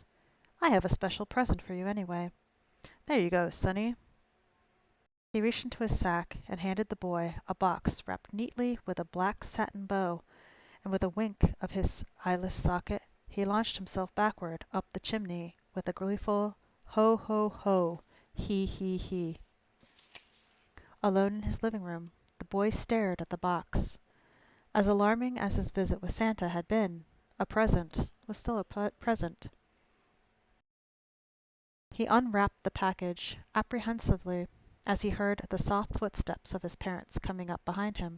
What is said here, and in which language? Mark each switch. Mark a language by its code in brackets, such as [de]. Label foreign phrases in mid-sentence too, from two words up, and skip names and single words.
[en] I have a special present for you anyway. There you go, sonny. He reached into his sack and handed the boy a box wrapped neatly with a black satin bow, and with a wink of his eyeless socket, he launched himself backward up the chimney with a gleeful ho ho ho, he he he. Alone in his living room, the boy stared at the box. As alarming as his visit with Santa had been, a present was still a present. He unwrapped the package apprehensively as he heard the soft footsteps of his parents coming up behind him.